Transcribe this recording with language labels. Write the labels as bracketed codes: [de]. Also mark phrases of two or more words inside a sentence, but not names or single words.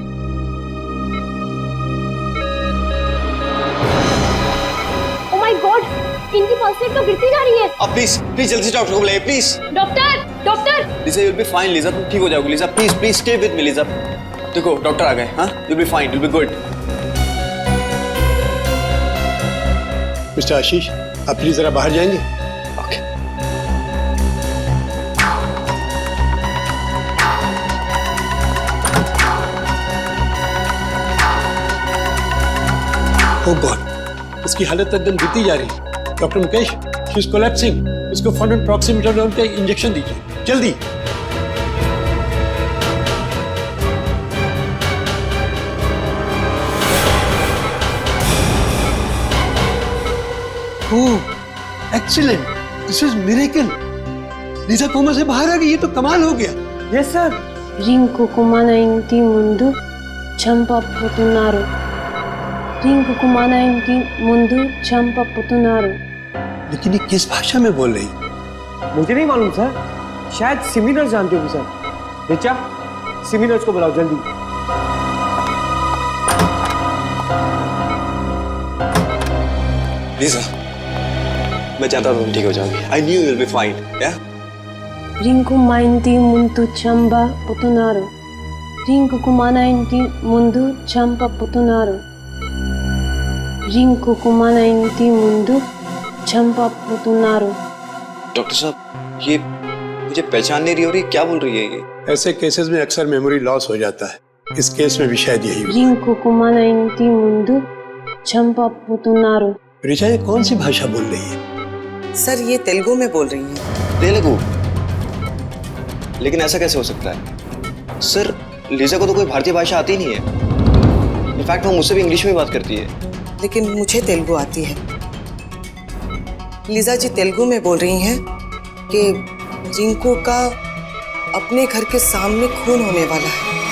[en] oh my god, [hi] इनकी [en] pulse rate [hi] तो गिरती जा रही है। अब [en] please please [hi] जल्दी से डॉक्टर को बुलाइए प्लीज। [en] doctor, doctor. [hi] लीसा [en] you will be fine. [hi] लीसा तुम ठीक हो जाओगी। [en] लीसा please please stay with me. [hi] लीसा देखो डॉक्टर आ गए। हाँ, [en] you will be fine, you will be good. [hi] मिस्टर आशीष, आप प्लीज जरा बाहर जाएंगे? ओके। [en] oh god, [hi] इसकी हालत एकदम गिरती जा रही है। डॉक्टर मुकेश, [en] she is collapsing. [hi] इसको फौरन प्रॉक्सिमेटरजोन का इंजेक्शन दीजिए, जल्दी। [en] oh excellent, this is miracle. [hi] लीसा कोमा से बाहर आ गई, ये तो कमाल हो गया। [en] yes sir. [te] రింకుకు మన ఇంటి ముందు చంపపుతున్నారు రింకుకు మన ఇంటి ముందు చంపపుతున్నారు। [hi] लेकिन ये किस भाषा में बोल रही? मुझे नहीं मालूम सर, शायद सिमी नर्स जानते होगी सर। बेचा, सिमी नर्स को बुलाओ जल्दी। लीसा, मैं चाहता था तुम ठीक हो जाओगी। [en] I knew you will be fine. ya [te] రింకు మా ఇంటి ముందు చంపపుతున్నారు రింకుకు మన ఇంటి ముందు చంపపుతున్నారు రింకుకు మన ఇంటి ముందు చంపపుతున్నారు। [hi] डॉक्टर साहब, ये मुझे पहचान नहीं रही हो रही, क्या बोल रही है ये? ऐसे केसेस में अक्सर [en] memory loss [hi] हो जाता है। इस केस में भी शायद यही हुआ। [te] రింకుకు మన ఇంటి ముందు చంపపుతున్నారు। [hi] ऋचा, ये कौन सी भाषा बोल रही है? सर ये तेलुगु में बोल रही हैं। तेलुगु? लेकिन ऐसा कैसे हो सकता है? सर, लीजा को तो कोई भारतीय भाषा आती नहीं है। इनफैक्ट वो मुझसे भी इंग्लिश में बात करती है। लेकिन मुझे तेलुगु आती है। लीजा जी तेलुगु में बोल रही हैं कि रिंकू का अपने घर के सामने खून होने वाला है।